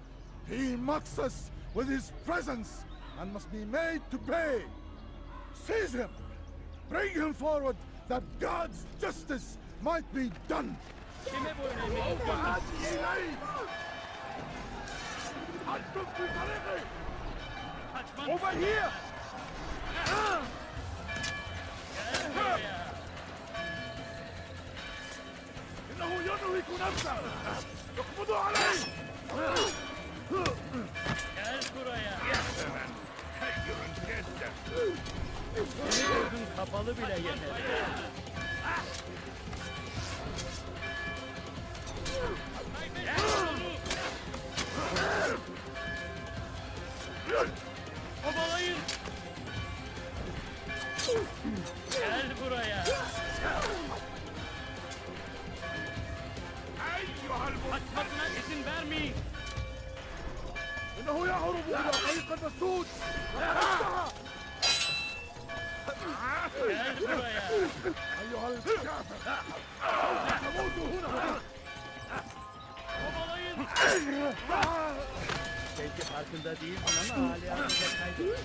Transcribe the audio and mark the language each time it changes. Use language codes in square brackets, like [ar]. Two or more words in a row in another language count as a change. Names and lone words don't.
[en] He mocks us with his presence and must be made to pay. Seize him! Bring him forward that God's justice might be done! Over here! [ar] إنه ينهك نفسه! اقبضوا عليه! [tr] Kapalı bile yeter. Kovalayın. Gel buraya. Kaçmasına izin vermeyin. [ar] إنه يهرب إلى طريق المسدود! [tr] Gel buraya. [ar] أيها الكافر! تموت هنا! [tr] Kovalayın. Belki farkında değilsin ama hali hazırda kaybettin.